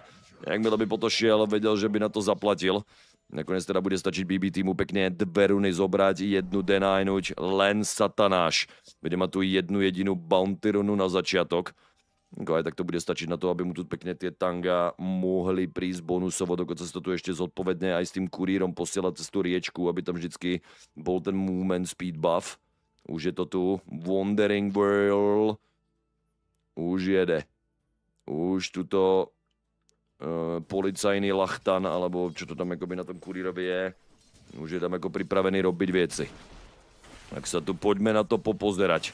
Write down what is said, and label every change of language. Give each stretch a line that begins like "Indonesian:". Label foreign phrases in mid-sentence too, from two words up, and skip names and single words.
Slovak: Jakmile by po to šiel, vedel, že by na to zaplatil. Nakoniec teda bude stačiť BB týmu pekne 2 runy zobrať, 1 denajnuť, len Satanáš. Bude mať tu 1 jedinú bounty runu na začiatok. Aj tak to bude stačiť na to, aby mu tu pekne tie tanga mohli prísť bonusovo, dokonca sa to tu ešte zodpovedne aj s tým kurírom posielať cez tú riečku, aby tam vždycky bol ten
English: movement speed buff.
Slovak: Už je to tu, Wandering World.
Czech: Už jede.
Slovak: Už tuto policajný lachtan, alebo čo to tam akoby na tom kurírovi je. Už je tam ako pripravený robiť veci. Tak sa tu poďme na to popozerať.